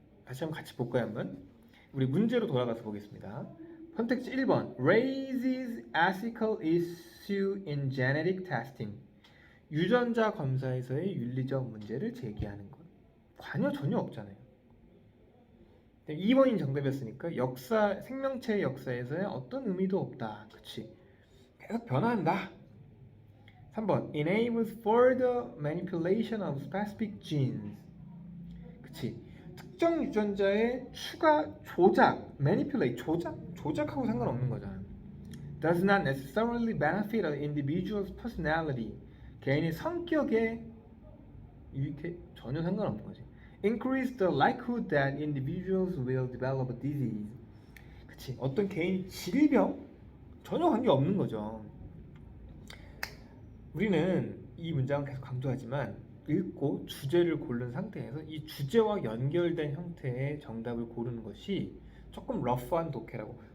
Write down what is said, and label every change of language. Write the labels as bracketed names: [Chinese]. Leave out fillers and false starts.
[Korean] 다시 한번 같이 볼까요 한번? 우리 문제로 돌아가서 보겠습니다. [English] 선택지 1번 raises ethical issue in genetic testing. [Korean] 유전자 검사에서의 윤리적 문제를 제기하는 것. 전혀 없잖아요. 2번이 정답이었으니까 생명체의 역사에서의 어떤 의미도 없다. [English] 그치? [Korean] 계속 변화한다. [English] 3번 enables further manipulation of specific genes. 그치? [Korean] 특정 유전자의 추가 조작, manipulate, 조작하고 상관없는 거잖아. [English] Does not necessarily benefit an individual's personality. [Korean] 개인의 성격에 유익해 전혀 상관없는 거지. [English] Increase the likelihood that individuals will develop a disease. [Korean] 그치? 어떤 개인이 질병 전혀 관계 없는 거죠. 우리는 이 문장을 계속 강조하지만 읽고 주제를 고른 상태에서 이 주제와 연결된 형태의 정답을 고르는 것이 조금 러프한 독해라고.